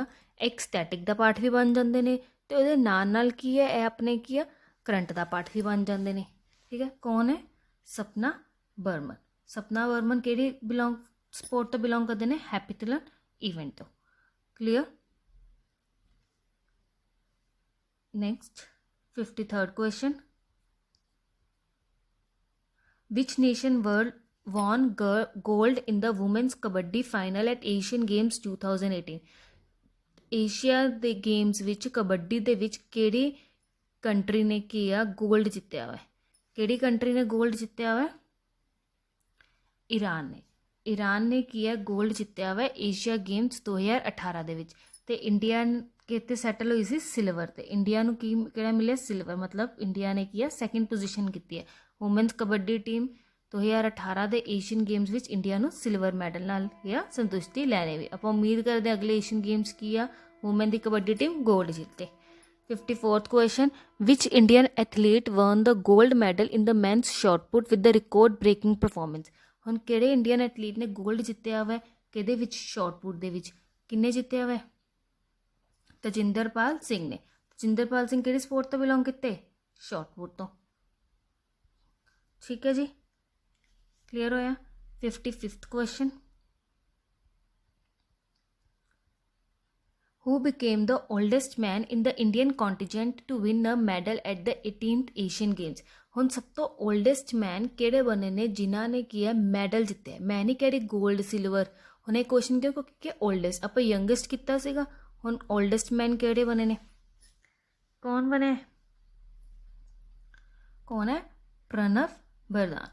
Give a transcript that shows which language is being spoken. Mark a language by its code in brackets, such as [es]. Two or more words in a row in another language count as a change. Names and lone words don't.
[pa] ਇੱਕ ਸਟੈਟਿਕ ਦਾ ਪਾਰਟ ਵੀ ਬਣ ਜਾਂਦੇ ਨੇ ਤੇ ਉਹਦੇ ਨਾਲ ਕੀ ਹੈ ਇਹ ਆਪਣੇ ਕੀ ਆ ਕਰੰਟ ਦਾ ਪਾਰਟ ਵੀ ਬਣ ਜਾਂਦੇ ਨੇ। ਠੀਕ ਹੈ, ਕੌਣ ਹੈ, ਸਪਨਾ ਬਰਮਨ। ਸਪਨਾ ਬਰਮਨ ਕਿਹੜੀ ਸਪੋਰਟ ਤੋਂ ਬਿਲੋਂਗ ਕਰਦੇ ਨੇ, [en] heptathlon event [pa] ਤੋਂ। ਕਲੀਅਰ। [en] ਨੈਕਸਟ 53rd question, which nation won gold in the women's kabaddi final at Asian Games 2018। [pa] ਏਸ਼ੀਆ ਦੇ ਗੇਮਸ ਵਿੱਚ ਕਬੱਡੀ ਦੇ ਵਿੱਚ ਕਿਹੜੀ ਕੰਟਰੀ ਨੇ ਕੀ ਆ ਗੋਲਡ ਜਿੱਤਿਆ ਵਾ। ਕਿਹੜੀ ਕੰਟਰੀ ਨੇ ਗੋਲਡ ਜਿੱਤਿਆ ਵਾ, ਈਰਾਨ ਨੇ। ਈਰਾਨ ਨੇ ਕੀ ਹੈ ਗੋਲਡ ਜਿੱਤਿਆ ਵਾ ਏਸ਼ੀਆ ਗੇਮਸ 2018 ਦੇ ਵਿੱਚ। ਤੇ ਇੰਡੀਆ ਕਿਤੇ ਸੈਟਲ ਹੋਈ ਸੀ ਸਿਲਵਰ ਤੇ। ਇੰਡੀਆ ਨੂੰ ਕੀ ਕਿਹੜਾ ਮਿਲਿਆ, ਸਿਲਵਰ। ਮਤਲਬ ਇੰਡੀਆ ਨੇ ਕੀ ਹੈ [en] second position [pa] ਕੀਤੀ ਹੈ। [en] women's kabaddi team [pa] 2018 ਦੇ ਏਸ਼ੀਅਨ ਗੇਮਸ ਵਿੱਚ ਇੰਡੀਆ ਨੂੰ [en] silver medal [pa] ਨਾਲ ਜਾਂ ਸੰਤੁਸ਼ਟੀ ਲੈਣੇ ਵੀ। ਆਪਾਂ ਉਮੀਦ ਕਰਦੇ ਅਗਲੇ ਏਸ਼ੀਅਨ ਗੇਮਸ ਕੀ ਆ ਵੂਮੈਨ ਦੀ ਕਬੱਡੀ ਟੀਮ ਗੋਲਡ ਜਿੱਤੇ। [en] 54th question, which Indian athlete won the gold medal in the men's shot put with the record breaking performance। [pa] ਹੁਣ ਕਿਹੜੇ [en] Indian athlete [pa] ਨੇ ਗੋਲਡ ਜਿੱਤਿਆ ਵਾ ਕਿਹਦੇ ਵਿੱਚ, [en] shot put [pa] ਦੇ ਵਿੱਚ। ਕਿੰਨੇ ਜਿੱਤਿਆ ਵਾ, ਤਜਿੰਦਰਪਾਲ ਸਿੰਘ ਨੇ। ਤਜਿੰਦਰਪਾਲ ਸਿੰਘ ਕਿਹੜੀ ਸਪੋਰਟ ਤੋਂ ਬਿਲੋਂਗ ਕੀਤੇ, [en] shot put [pa] ਤੋਂ। ਠੀਕ ਹੈ ਜੀ, ਕਲੀਅਰ ਹੋਇਆ। [en] 55th question, who became the oldest man in the Indian contingent to win a medal at the 18th Asian Games। [pa] ਹੁਣ ਸਭ ਤੋਂ [en] oldest man [pa] ਕਿਹੜੇ ਬਣੇ ਨੇ ਜਿਨ੍ਹਾਂ ਨੇ ਕੀ ਹੈ ਮੈਡਲ ਜਿੱਤਿਆ। ਮੈਂ ਨਹੀਂ ਕਹਿ ਰਹੀ [en] gold silver. [pa] ਹੁਣ ਇਹ ਕੁਐਸਚਨ ਕਿਉਂ, ਕਿਉਂਕਿ ਓਲਡੈਸਟ ਆਪਾਂ ਯੰਗੈਸਟ ਕੀਤਾ ਸੀਗਾ। ਹੁਣ [en] oldest man [pa] ਕਿਹੜੇ ਬਣੇ ਨੇ, ਕੌਣ ਬਣੇ, ਕੌਣ ਹੈ, ਪ੍ਰਣਵ ਬਰਦਾਨ।